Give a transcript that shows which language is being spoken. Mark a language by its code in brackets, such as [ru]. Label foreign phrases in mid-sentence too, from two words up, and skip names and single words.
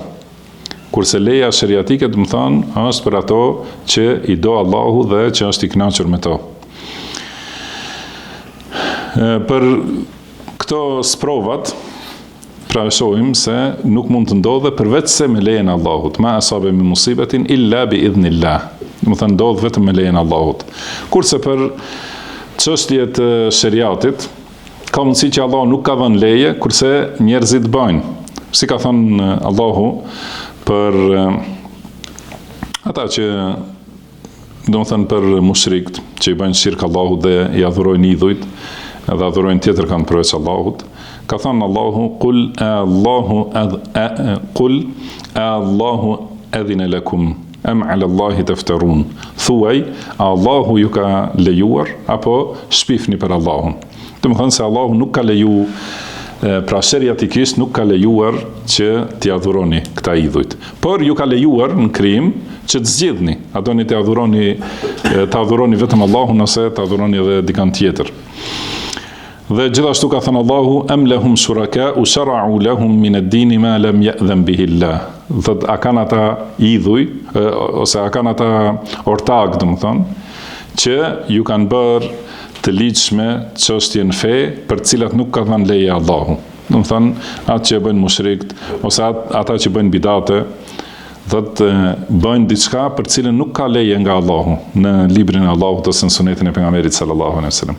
[sq] Kurse leja sheriatike, do të thënë, është për ato që i do Allahu dhe që është i kënaqur me to. Për këto sprovat, pra e shohim se nuk mund të ndodhe përveç se me lejen e Allahut. [ar] ما أصاب من مصيبة إلا بإذن الله. [sq] Do të thënë ndodh vetëm me lejen e Allahut. Kurse për çështjet e sheriatit, ka mundësi që Allah nuk ka dhënë leje, kurse njerëzit bëjnë. Si ka thënë Allahu për ata që, domethënë për mushrikët që i bëjnë shirk Allahut dhe i adhurojnë idhujt, edhe adhurojnë tjetër kanë përveç Allahut. Ka thënë Allahu, [ar] قل آلله أذن لكم أم على الله تفترون. [sq] Thuaj, Allahu ju ka lejuar apo shpifni për Allahun. Domethënë se Allahu nuk ka leju, pra sheriatikisht nuk ka lejuar që t'i adhuroni këta idhujt. Por ju ka lejuar në krijim që të zgjidhni, a doni të adhuroni vetëm Allahun ose të adhuroni edhe dikant tjetër. Dhe gjithashtu ka thënë Allahu, [ar] أم لهم شركاء شرعوا لهم من الدين ما لم يأذن به الله. [sq] Dhe a kanë ata idhuj ose a kanë ata ortak, domethënë, që ju kanë bërë të ligjshme çështjen fe për të cilat nuk ka dhënë leje Allahu. Domethënë, atë që bëjnë mushrikët ose ata që bëjnë bidate, dhe të bëjnë diçka për cilën nuk ka leje nga Allahu në librin e Allahut ose në sunetin e pejgamberit [ar] صلى الله عليه وسلم.